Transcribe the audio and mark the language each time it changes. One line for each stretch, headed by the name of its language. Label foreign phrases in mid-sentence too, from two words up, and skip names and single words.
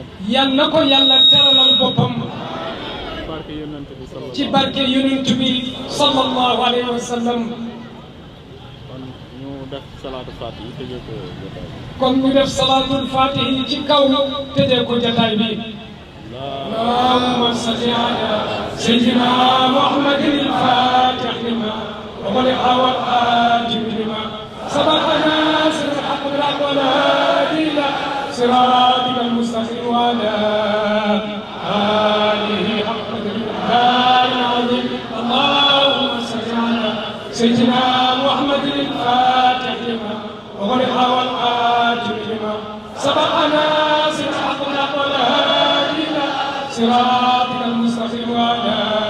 Wolof: yàlla na ko yàlla teralal boppam. barke yonent bi sallallahu. ci barke yonent bi
Arabic: صلى الله عليه وسلم.
Wolof: kon ñu def
Arabic: صلاة الفاتح
Wolof: tëjee ko jotaay bi. kon ñu def
Arabic: صلاة الفاتح
Wolof: ci kaw tëjee ko jotaay bi.
Arabic: اللهم صل على سيدنا محمد الفاتح لما أغلق والخاتم لما سبق ناصر الحق بالحق والهادي إلى صراطك المستقيم وعلى آله حق اللهم صل على سيدنا محمد الفاتح لما وغلق والقاتل لما سبقنا صراط الهادي الى صراطك المستقيم وعلى